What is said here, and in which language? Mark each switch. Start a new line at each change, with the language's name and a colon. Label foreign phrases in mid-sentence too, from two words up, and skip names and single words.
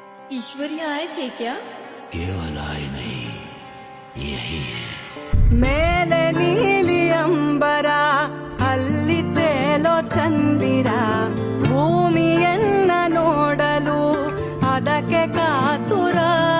Hindi: ईश्वरी आए थे क्या? केवल आए नहीं, यही है.
Kannada: ಮೇಲೆ ನೀಲಿ ಅಂಬರ ಅಲ್ಲಿ ತೇಲೋ ಚಂದಿರ ಭೂಮಿಯನ್ನ ನೋಡಲು ಅದಕ್ಕೆ ಕಾತುರ